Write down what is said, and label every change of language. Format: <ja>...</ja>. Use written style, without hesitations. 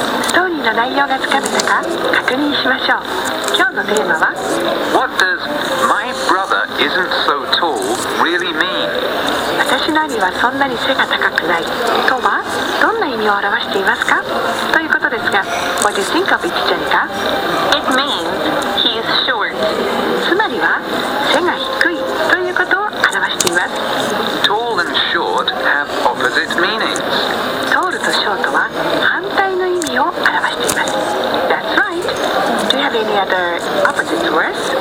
<ja>ストーリーの内容がつかめたか確認しましょう。今日のテーマは</ja> <en>What does my brother isn't so tall really mean?</en> <ja>私の兄はそんなに背が高くないとはどんな意味を表していますかということですが</ja> <en>What do you think of it,</en> <ja>ジェニカ?</ja> <en>It means he's short.</en> <ja>つまりは背が低いということを表しています。</ja> <en>Tall and short have opposite meanings.</en> <ja>トールとショートは反対の意味を表しています。</ja> <en>That's right. Do you have any other opposite words?</en>